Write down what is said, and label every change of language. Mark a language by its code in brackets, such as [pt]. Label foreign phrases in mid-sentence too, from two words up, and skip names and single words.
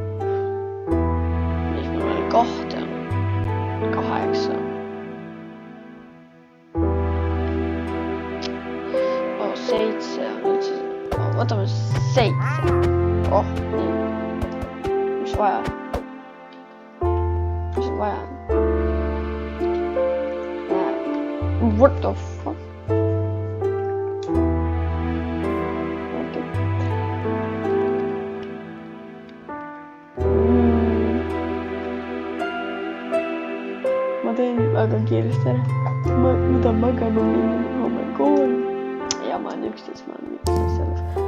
[et] Mis mul veel 2 on? 8. Oh, 7 on üldse. Võtame 7. Oh, nii. Mis vaja? Mis on vaja? [en] What the fuck? [et] Okay. Ma teen väga kiiresti ära. Ma tahan magama minna, homme kool. Ja ma olen 11, ma olen mitte selles.